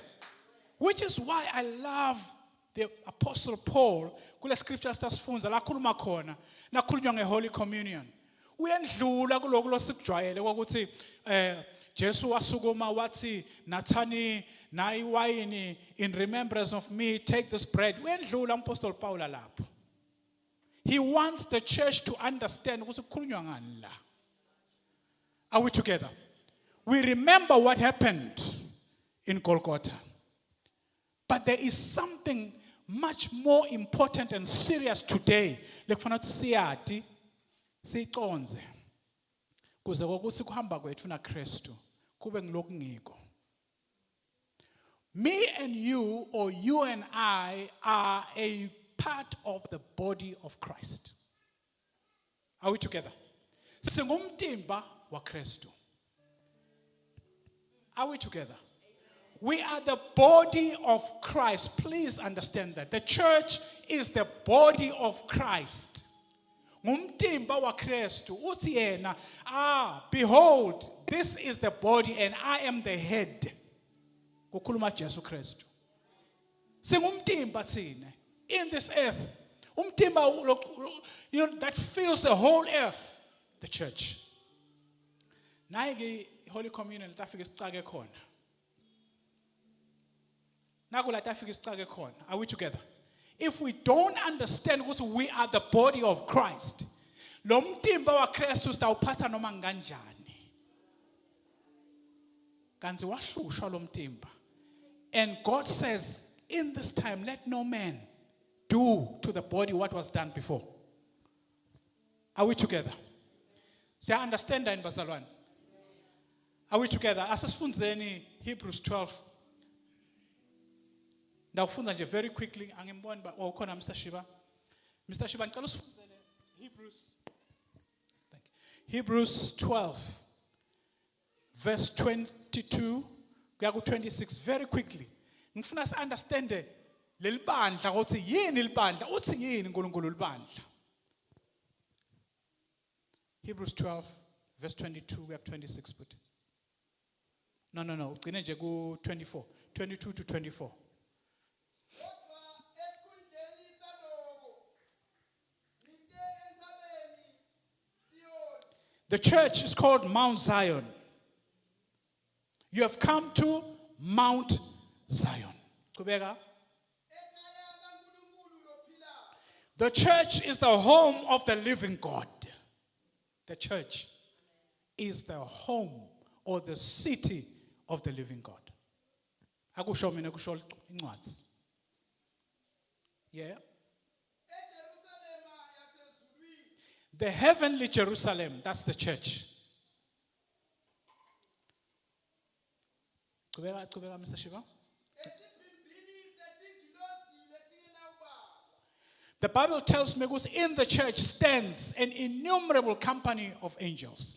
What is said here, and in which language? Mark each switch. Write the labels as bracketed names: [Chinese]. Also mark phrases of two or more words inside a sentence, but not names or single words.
[English] Which is why I love the Apostle Paul, [Swati] kule scripture sitasifunza la khuluma khona, nakhulunywa ngeHoly Communion. Uyendlula kuloko losikujwayele ukuthi Jesu wasukuma wathi nathani nayi wayini [English] in remembrance of me, take this bread. [Swati] Uyendlula uMapostle Paul lapho. [English] He wants the church to understand [Swati] ukuthi kukhulunywa ngani la. [English] Are we together? We remember what happened in Golgotha. But there is something much more important and serious today. [Swati] Lekufanele siyati, siyiconze. Kuze ukuthi kuhamba kwethu naKristu kube ngilokhu ngiko. [English] Me and you, or you and I, are a part of the body of Christ. Are we together? [Swati] Singumtimba wa Kristu. [English] Are we together? We are the body of Christ. Please understand that. The church is the body of Christ. [Swati] Ngumtimba wa Kristu. Uthi yena, [English] behold, this is the body and I am the head. [Swati] Kukhuluma Jesu Kristu. Singumtimba thina [English] in this earth. Umtimba, that fills the whole earth. The church. [Swati] Nayi Holy Communion tafika isicake khona. [English] Are we together? If we don't understand ukuthi we are the body of Christ, [Swati] lo mtimba wa Kristu sitawuphatha noma kanjani. Kanti wahlushwa lo mtimba. [English] And God says, in this time, let no man do to the body what was done before. Are we together? So I understand that in bazalwane. Are we together? [Swati] Asasifundzeni Hebrews 12. Ndawufunza nje [English] very quickly [Swati] angimboni ba ukhona Mr. Shiba. Mr. Shiba ngicela usifunzele Hebrews. [English] Thank you. Hebrews 12 verse 22 [Swati] kuya ku [English] 26 very quickly. [Swati] Ngifuna si understand leli bandla ukuthi yini libandla, uthi yini uNkulunkulu libandla. [English] Hebrews 12 verse 22 kuya 26 but. [Swati] No, ugcine nje ku 24, 22 to 24. [English] The church is called Mount Zion. You have come to Mount Zion. The church is the home of the living God. The church is the home or the city of the living God. [Swati] Akusho mina kusho incwadi. [English] Yeah. The heavenly Jerusalem, that's the church. Mr. Shiva. The Bible tells me that in the church stands an innumerable company of angels.